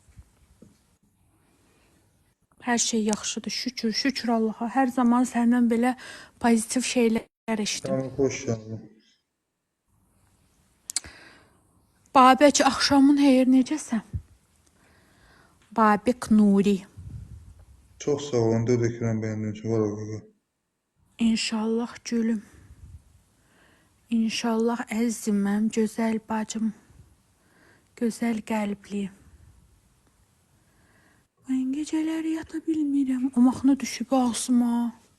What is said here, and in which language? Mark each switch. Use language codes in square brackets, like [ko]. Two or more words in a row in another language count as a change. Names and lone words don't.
[az] Hər şey yaxşıdır, şükür Allaha. Hər zaman səndən belə pozitiv şeylər eşitdim. [tr] Tamam, hoş geldin. [az] Babək, axşamın xeyir, necəsən? Babək Nuri. [tr] Çok sağ olun. Dediklerim benim için var o. [az] İnşallah gülüm. İnşallah əzizim mənim, gözəl bacım. Gözəl qəlbli. Mən gecələri yata bilmirəm. O maxna düşüb ağzıma.